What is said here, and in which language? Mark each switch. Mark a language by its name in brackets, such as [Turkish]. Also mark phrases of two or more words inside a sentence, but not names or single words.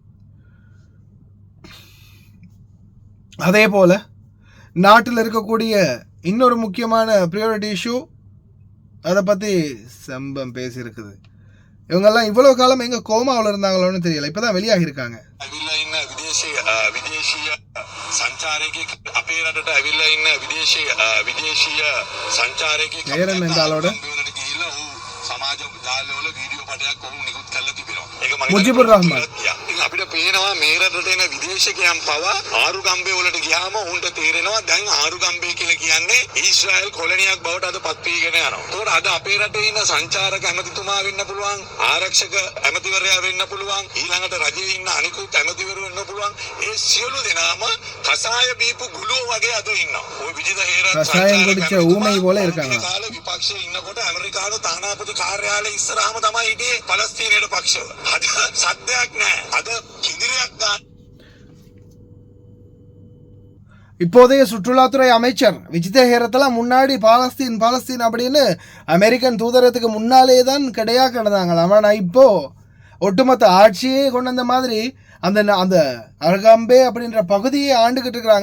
[Tamil] அதே போல் நாட்டில் இருக்கக்கூடிய இன்னொரு முக்கியமான [English] priority issue [Tamil] அதை பற்றி சம்பம் பேசியிருக்குது இவங்கெல்லாம் இவ்வளோ காலம் எங்கே கோமாவில் இருந்தாங்களோன்னு தெரியல இப்போ தான் வெளியாகி இருக்காங்க நேரம் என்றாலோட මුජිබුර් රහ්මාන් [Sinhala] අපිට පේනවා මේ රටට එන විදේශිකයන් පවා ආරුගම්බේ වලට ගියාම උන්ට තේරෙනවා දැන් ආරුගම්බේ කියලා කියන්නේ ඊශ්‍රායල් කොලනියක් බවට අද පත් වීගෙන යනවා. ඒකට අද අපේ රටේ ඉන්න සංචාරක ඇමතිතුමා වෙන්න පුළුවන්, ආරක්ෂක ඇමතිවරයා වෙන්න පුළුවන්, ඊළඟට රජයේ ඉන්න අනිකුත් ඇමතිවරු වෙන්න පුළුවන්. ඒ සියලු දෙනාම කසාය බීපු ගුළුව වගේ අද ඉන්නවා. ඔය විජිත හේරත් [Tamil] கஷாயம் குடிச்ச ஊமை போல இருக்காங்க. [Sinhala] කාල විපක්ෂයේ ඉන්නකොට ඇමරිකානු තානාපති කාර්යාලය ඉස්සරහම තමයි හිටියේ පලස්තීනයේ පක්ෂව. අද සත්‍යයක් නෑ. අද කිඳිරියක් ගන්න. [Tamil] இப்போதைய சுற்றுலாத்துறை அமைச்சர் விஜித ஹேரத்தெல்லாம் முன்னாடி பாலஸ்தீன் அப்படின்னு அமெரிக்கன் தூதரத்துக்கு முன்னாலே தான் கிடையா கிடந்தாங்களாம். ஆனால் இப்போது ஒட்டுமொத்த ஆட்சியே கொண்டு வந்த மாதிரி அந்த அந்த அருகாம்பே அப்படின்ற பகுதியை ஆண்டுகிட்டு இருக்கிறாங்க.